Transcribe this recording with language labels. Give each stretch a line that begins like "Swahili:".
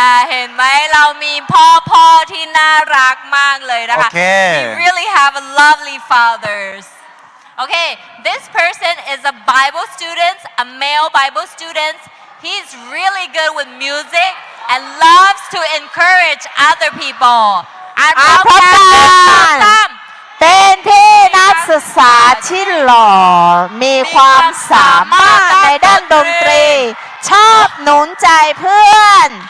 Thai: เห็นไหมเรามีพ่อที่น่ารักมากเลยนะคะ
English: โอเค We really have a lovely fathers. Okay, this person is a Bible student, a male Bible student. He's really good with music and loves to encourage other people.
Thai: พร้อมกัน เป็นพี่นักศึกษาที่หล่อ มีความสามารถในด้านดนตรี ชอบหนุนใจเพื่อน